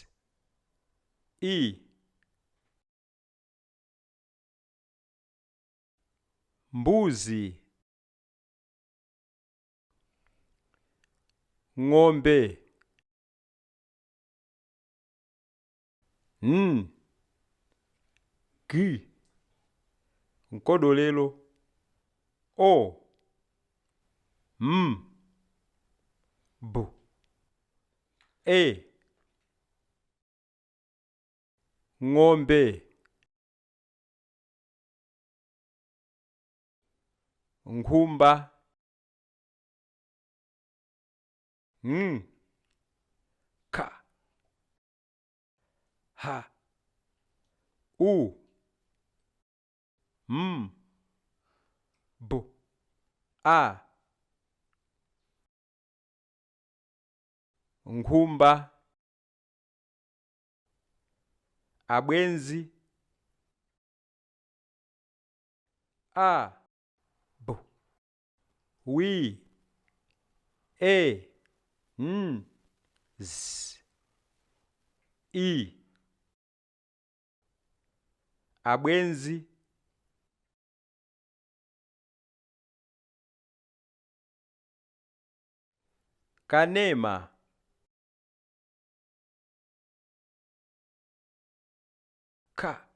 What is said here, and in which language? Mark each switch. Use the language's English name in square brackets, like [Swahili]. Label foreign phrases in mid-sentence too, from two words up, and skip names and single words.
[Nyanja] I. Mbuzi. Ng'ombe. G. Nkodolelo. O. Bu. E. Ng'ombe. Nkhumba. Ka. Ha. U. Bu. A. Nkhumba. Abwenzi. A. Bu. Wi. E. Z. I. Abwenzi. Kanema. Ka.